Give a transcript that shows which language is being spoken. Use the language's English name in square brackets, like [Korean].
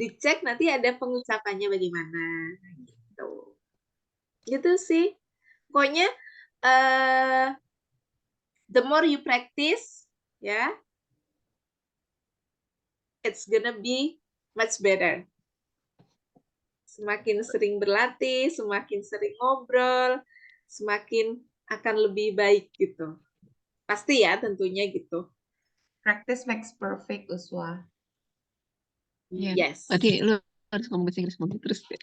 [Indonesian] Dicek nanti ada pengucapannya bagaimana. Gitu. Gitu sih. [English] Pokoknya the more you practice, ya, it's gonna be much better. [Indonesian] Semakin sering berlatih, semakin sering ngobrol, semakin akan lebih baik gitu. Pasti ya tentunya gitu. [English] Practice makes perfect, Uswa. Yeah. Yes. [Indonesian] Berarti lu harus ngomong bahasa Inggris ngomong terus.